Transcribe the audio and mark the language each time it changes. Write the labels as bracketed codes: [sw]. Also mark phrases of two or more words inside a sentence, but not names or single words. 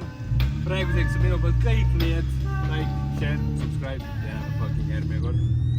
[et] Praeguseks on minu poolt kõik, nii et [en] like, share, subscribe [et] ja fucking järgmine kord.